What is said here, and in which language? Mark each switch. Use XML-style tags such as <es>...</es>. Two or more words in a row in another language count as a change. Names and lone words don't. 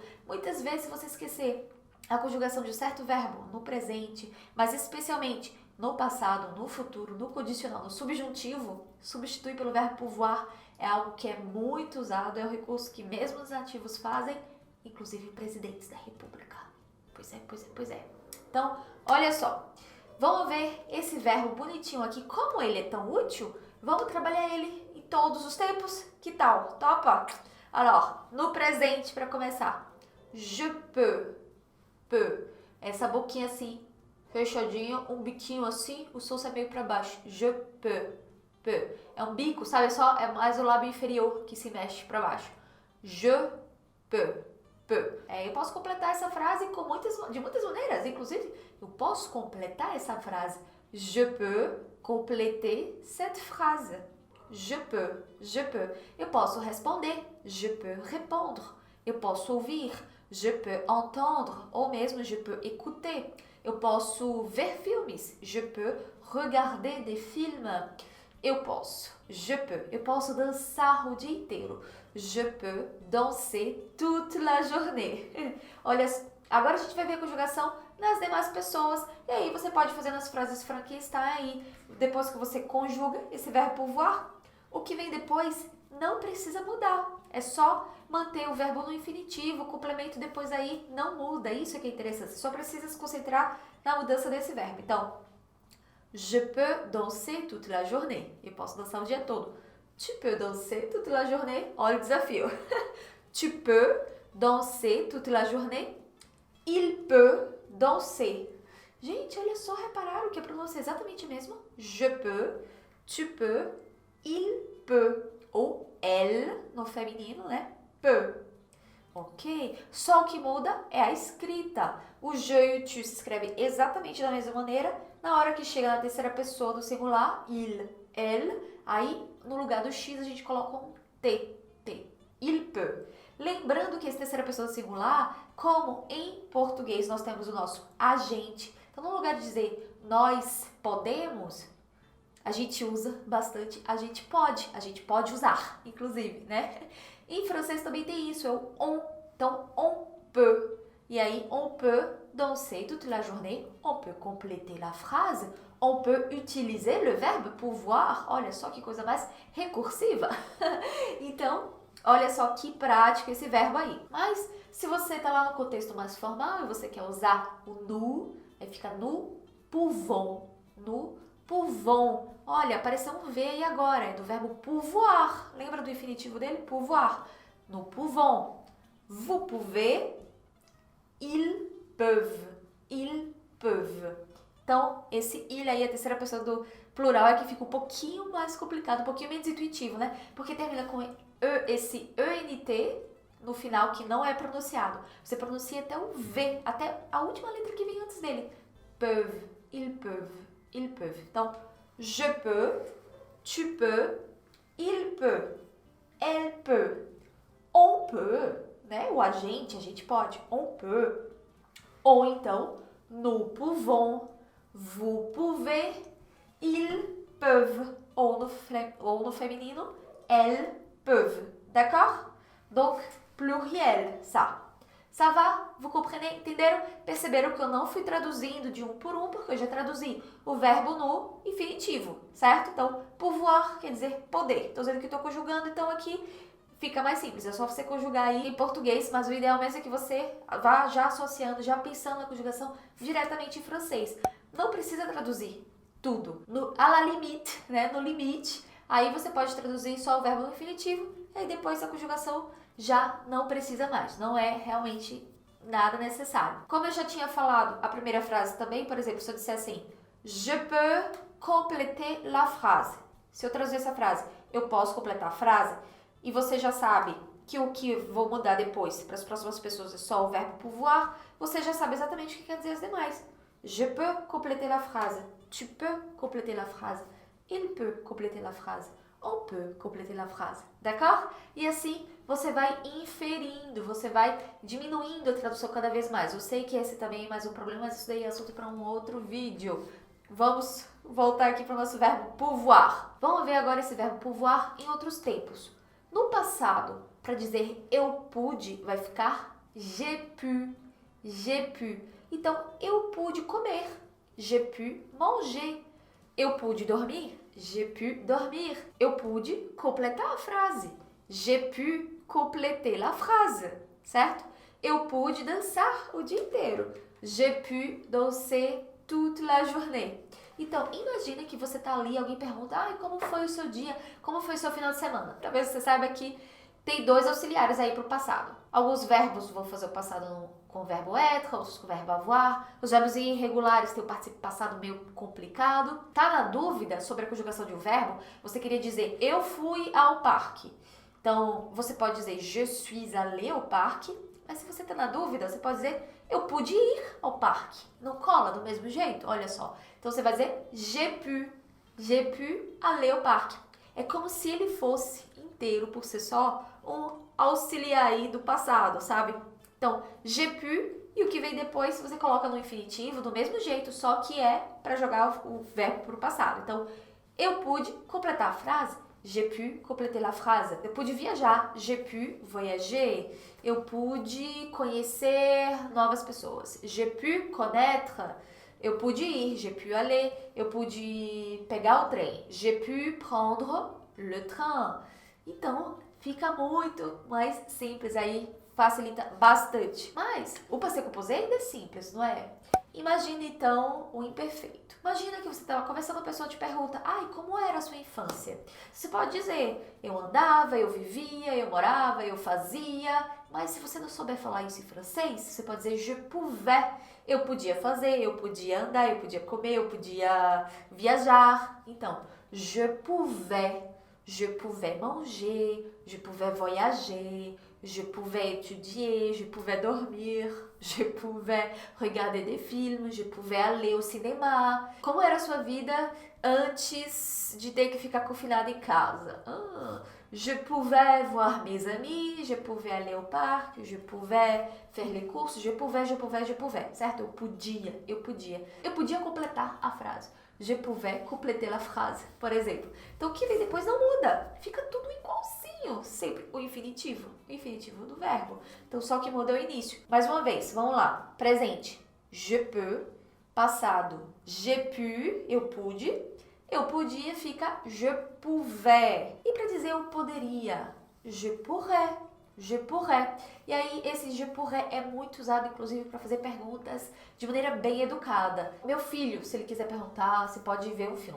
<pt>Muitas vezes, se você esquecer a conjugação de um certo verbo no presente, mas especialmente no passado, no futuro, no condicional, no subjuntivo, substitui pelo verbo pouvoir, é algo que é muito usado, é um recurso que mesmo os nativos fazem, inclusive presidentes da república. Pois é, pois é, pois é. Então, olha só, vamos ver esse verbo bonitinho aqui, como ele é tão útil, vamos trabalhar ele em todos os tempos? Que tal? Topa? Alors, no presente, para começar,</pt> <fr>je peux, peux,</fr> <pt>essa boquinha assim, fechadinho, um biquinho assim, o som sai meio para baixo.</pt> <fr>Je peux, peux.</fr> <pt>É um bico, sabe só? É mais o lábio inferior que se mexe para baixo.</pt> <fr>Je peux, peux.</fr> <pt>Eu posso completar essa frase de muitas maneiras. Inclusive, eu posso completar essa frase.</pt> <fr>Je peux compléter cette phrase. Je peux, je peux.</fr> <pt>Eu posso responder.</pt> <fr>Je peux répondre.</fr> <pt>Eu posso ouvir.</pt> <fr>Je peux entendre.</fr> <pt>Ou mesmo,</pt> <fr>je peux écouter.</fr> <pt>Eu posso ver filmes.</pt> <fr>Je peux regarder des films.</fr> <pt>Eu posso dançar o dia inteiro.</pt> <fr>Je peux danser toute la journée.</fr> <pt>Olha, agora a gente vai ver a conjugação nas demais pessoas. E aí você pode fazer nas frases Frankenstein aí. Depois que você conjuga esse verbo pouvoir, o que vem depois não precisa mudar. É só manter o verbo no infinitivo, o complemento depois aí não muda. Isso é que é interessante. Você só precisa se concentrar na mudança desse verbo. Então,</pt> <fr>je peux danser toute la journée.</fr> <pt>Eu posso dançar o dia todo.</pt> <fr>Tu peux danser toute la journée.</fr> <pt>Olha o desafio.</pt> <fr>Tu peux danser toute la journée. Il peut danser.</fr> <pt>Gente, olha só, repararam que a pronúncia é exatamente a mesma?</pt> <fr>Je peux, tu peux, il peut.</fr> <pt>Ou elle, no feminino, né? Peut. Ok? Só o que muda é a escrita. O je e o tu se escreve exatamente da mesma maneira. Na hora que chega na terceira pessoa do singular,</pt> <fr>il, elle,</fr> <pt>aí no lugar do x a gente coloca um t, t.</pt> <fr>Il peut.</fr> <pt>Lembrando que essa terceira pessoa do singular, como em português nós temos o nosso agente. Então, no lugar de dizer nós podemos, a gente usa bastante, a gente pode usar, inclusive, né? Em francês também tem isso, é o on. Então,</pt> <fr>on peut.</fr> <pt>E aí,</pt> <fr>on peut danser toute la journée, on peut compléter la phrase, on peut utiliser le verbe pouvoir.</fr> <pt>Olha só que coisa mais recursiva. Então, olha só que prático esse verbo aí. Mas, se você está lá no contexto mais formal e você quer usar o nous, aí fica</pt> <fr>nous pouvons, nous pouvons.</fr> <pt>Olha, apareceu um V aí agora, é do verbo pouvoir. Lembra do infinitivo dele?</pt> <fr>Pouvoir. Nous pouvons. Vous pouvez. Ils peuvent. Ils peuvent.</fr> <pt>Então, esse il aí, a terceira pessoa do plural, é que fica um pouquinho mais complicado, um pouquinho menos intuitivo, né? Porque termina com esse ENT no final que não é pronunciado. Você pronuncia até o V, até a última letra que vem antes dele.</pt> <fr>Peuvent. Ils peuvent. Ils peuvent. Então, je peux, tu peux, il peut, elle peut, on peut,</fr> <pt>né? O agente, a gente pode,</pt> <fr>on peut.</fr> <pt>Ou então,</pt> <fr>nous pouvons, vous pouvez, ils peuvent.</fr> <pt>Ou no feminino,</pt> <fr>elles peuvent. D'accord? Donc, pluriel, ça. Ça va? Vous comprenez?</fr> <pt>Entenderam? Perceberam que eu não fui traduzindo de um por um, porque eu já traduzi o verbo no infinitivo, certo? Então, pouvoir quer dizer poder. Estou dizendo que estou conjugando, então aqui fica mais simples. É só você conjugar aí em português, mas o ideal mesmo é que você vá já associando, já pensando na conjugação diretamente em francês. Não precisa traduzir tudo.</pt> <fr>À la limite, né?</fr> <pt>No limite, aí você pode traduzir só o verbo no infinitivo, e depois a conjugação já não precisa mais. Não é realmente nada necessário. Como eu já tinha falado, a primeira frase também, por exemplo, se eu disser assim,</pt> <fr>je peux compléter la phrase.</fr> <pt>Se eu traduzir essa frase, eu posso completar a frase, e você já sabe que o que vou mudar depois para as próximas pessoas é só o verbo pouvoir, você já sabe exatamente o que quer dizer as demais.</pt> <fr>Je peux compléter la phrase. Tu peux compléter la phrase. Il peut compléter la phrase. On peut compléter la phrase. D'accord?</fr> <pt>E assim você vai inferindo, você vai diminuindo a tradução cada vez mais. Eu sei que esse também é mais um problema, mas isso daí é assunto para um outro vídeo. Vamos voltar aqui para o nosso verbo pouvoir. Vamos ver agora esse verbo pouvoir em outros tempos. No passado, para dizer eu pude, vai ficar</pt> <fr>j'ai pu, j'ai pu.</fr> <pt>Então, eu pude comer,</pt> <fr>j'ai pu manger.</fr> <pt>Eu pude dormir,</pt> <fr>j'ai pu dormir.</fr> <pt>Eu pude completar a frase,</pt> <fr>j'ai pu compléter la phrase,</fr> <pt>certo? Eu pude dançar o dia inteiro,</pt> <fr>j'ai pu danser toute la journée.</fr> <pt>Então, imagina que você tá ali e alguém pergunta, como foi o seu dia, como foi o seu final de semana? Talvez você saiba que tem dois auxiliares aí para o passado. Alguns verbos vão fazer o passado com o verbo être, outros com o verbo avoir. Os verbos irregulares têm o participio passado meio complicado. Tá na dúvida sobre a conjugação de um verbo? Você queria dizer, eu fui ao parque. Então, você pode dizer,</pt> <fr>je suis allé au parque.</fr> <pt>Mas se você tá na dúvida, você pode dizer, eu pude ir ao parque. Não cola do mesmo jeito? Olha só. Então, você vai dizer,</pt> <fr>j'ai pu aller au parque.</fr> <pt>É como se ele fosse inteiro por si só um auxiliar aí do passado, sabe? Então,</pt> <fr>j'ai pu,</fr> <pt>e o que vem depois você coloca no infinitivo do mesmo jeito, só que é para jogar o verbo para o passado. Então, eu pude completar a frase,</pt> <fr>j'ai pu compléter la phrase.</fr> <pt>Eu pude viajar,</pt> <fr>j'ai pu voyager.</fr> <pt>Eu pude conhecer novas pessoas,</pt> <fr>j'ai pu connaître.</fr> <pt>Eu pude ir,</pt> <fr>j'ai pu aller.</fr> <pt>Eu pude pegar o trem,</pt> <fr>j'ai pu prendre le train.</fr> <pt>Então, fica muito mais simples aí, facilita bastante. Mas o</pt> <fr>passé composé</fr> <pt>ainda é simples, não é? Imagina então o imperfeito. Imagina que você estava conversando com a pessoa e te pergunta, como era a sua infância? Você pode dizer, eu andava, eu vivia, eu morava, eu fazia. Mas se você não souber falar isso em francês, você pode dizer</pt> <fr>je pouvais.</fr> <pt>Eu podia fazer, eu podia andar, eu podia comer, eu podia viajar. Então,</pt> <fr>je pouvais manger, je pouvais voyager, je pouvais étudier, je pouvais dormir, je pouvais regarder des films, je pouvais aller au cinéma.</fr> <pt>Como era a sua vida antes de ter que ficar confinada em casa?</pt> <fr>Je pouvais voir mes amis, je pouvais aller au parc, je pouvais faire les courses, je pouvais,</fr> <pt>certo? Eu podia completar a frase.</pt> <fr>Je pouvais compléter la phrase,</fr> <pt>por exemplo. Então, o que vem depois não muda. Fica tudo igualzinho. Sempre o infinitivo do verbo. Então, só que muda é o início. Mais uma vez, vamos lá. Presente,</pt> <fr>je peux. Passado, j'ai pu,</fr> <pt>eu pude. Eu podia, fica</pt> <fr>je pouvais.</fr> <pt>E para dizer eu poderia,</pt> <fr>je pourrais. Je pourrais.</fr> <pt>E aí, esse</pt> <fr>je pourrais</fr> <pt>é muito usado, inclusive, para fazer perguntas de maneira bem educada. Meu filho, se ele quiser perguntar, se pode ver um filme.</pt>